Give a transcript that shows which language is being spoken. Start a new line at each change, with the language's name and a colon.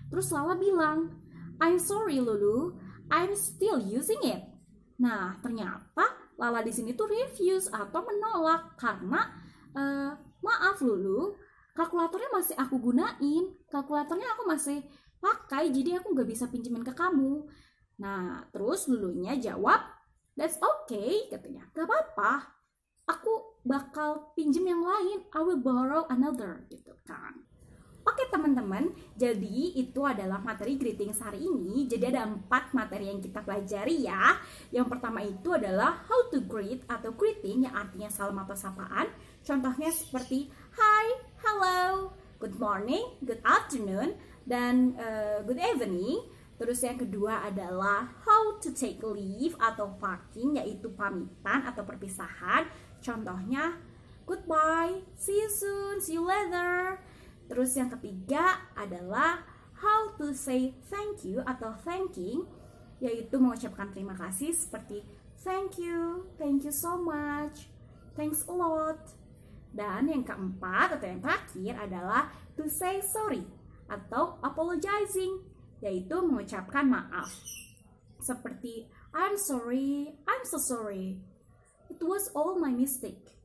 Indonesian: Terus Lala bilang,
English: I'm sorry Lulu, I'm still using it.
Indonesian: Nah, ternyata Lala di sini tuh refuse atau menolak karena maaf Lulu, kalkulatornya masih aku gunain, kalkulatornya aku masih pakai, jadi aku nggak bisa pinjemin ke kamu. Nah, terus Lulunya jawab,
English: that's okay,
Indonesian: katanya. Gak apa-apa, aku bakal pinjem yang lain,
English: I will borrow another,
Indonesian: gitu kan. Oke teman-teman, jadi itu adalah materi greetings hari ini. Jadi ada 4 materi yang kita pelajari ya. Yang pertama itu adalah how to greet atau greeting yang artinya salam atau sapaan. Contohnya seperti hi, hello, good morning, good afternoon, dan good evening. Terus yang kedua adalah how to take leave atau parting, yaitu pamitan atau perpisahan. Contohnya goodbye, see you soon, see you later. Terus yang ketiga adalah how to say thank you atau thanking, yaitu mengucapkan terima kasih seperti thank you so much, thanks a lot. Dan yang keempat atau yang terakhir adalah to say sorry atau apologizing, yaitu mengucapkan maaf. Seperti
English: I'm sorry, I'm so sorry, it was all my mistake.